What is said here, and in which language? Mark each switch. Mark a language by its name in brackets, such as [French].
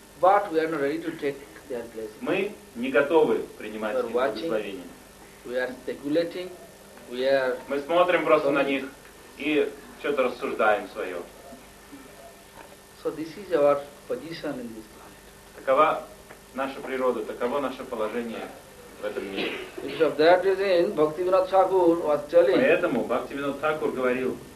[English] but we are not ready to take their blessings. [Russian] Мы не готовы принимать их благословения. [English] We are speculating, we are [Russian] мы смотрим просто на них и что-то рассуждаем свое. [English] So this is our position in this planet. [Russian] Такова наша природа, таково наше положение. [English] Because of that reason, Bhaktivinoda Thakur was telling. [Russian] Поэтому Бхактивинод Тхакур говорил.